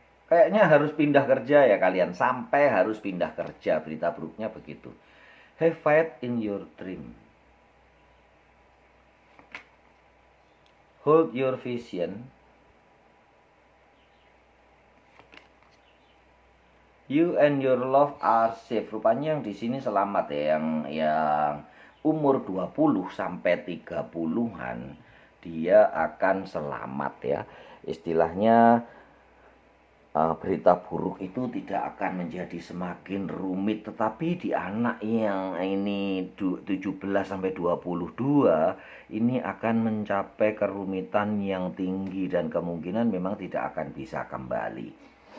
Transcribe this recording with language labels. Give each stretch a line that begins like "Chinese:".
Indonesian: Kayaknya harus pindah kerja ya kalian, sampai harus pindah kerja. Berita buruknya begitu.
English: Have faith in your dream. Hold your vision. You and your love are safe.
Indonesian: Rupanya yang di sini selamat ya, yang umur 20 sampai 30-an dia akan selamat ya. Istilahnya berita buruk itu tidak akan menjadi semakin rumit, tetapi di anak yang ini 17 sampai 22 ini akan mencapai kerumitan yang tinggi dan kemungkinan memang tidak akan bisa kembali.